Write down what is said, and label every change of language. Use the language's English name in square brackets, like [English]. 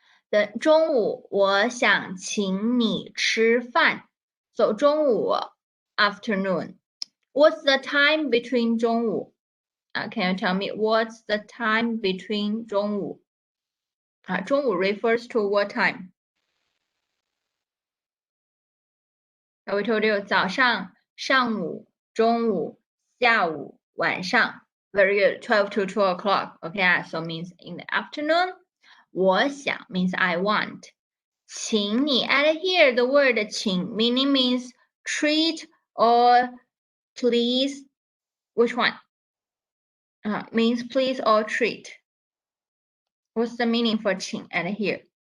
[Chinese] 的中午，我想请你吃饭。 [English] So 中午 afternoon. What's the time between 中午？Can you tell me what's the time between 中午？中午 refers to what time? We told you [Chinese] 早上、上午、中午、下午、晚上。 [English] Very good. 12 to 2 o'clock. Okay, so means in the afternoon. 我想 means I want. 请你 add here the word 请 meaning means treat or please. Which one? Means please or treat. What's the meaning for 请 add here?